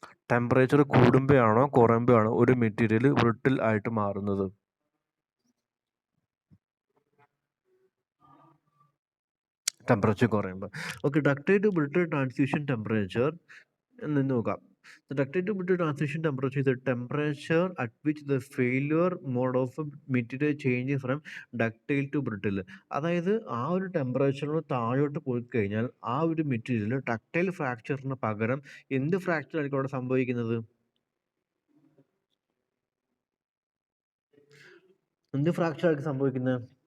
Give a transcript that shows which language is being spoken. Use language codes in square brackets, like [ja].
[ml] Temperature കൂടുമ്പോഴാണോ കുറയുമ്പോഴാണോ ഒരു material brittle ആയിട്ട് മാറുന്നത്? ടെമ്പറേച്ചർ കുറയുമ്പോൾ. Okay, ductile to brittle transition temperature എന്ന് നോക്കാം. [en] The ductile to brittle transition temperature is the temperature at which the failure mode of a material changes from ductile to brittle. [ml] അതായത് ആ ഒരു ടെമ്പറേച്ചറിന് താഴോട്ട് പോയി കഴിഞ്ഞാൽ ആ ഒരു മെറ്റീരിയൽ ഡക്റ്റൈൽ ഫ്രാക്ചറിന് പകരം എന്ത് ഫ്രാക്ചർ ആയിരിക്കും അവിടെ സംഭവിക്കുന്നത്? എന്ത് ഫ്രാക്ചർ ആയിരിക്കും സംഭവിക്കുന്നത്?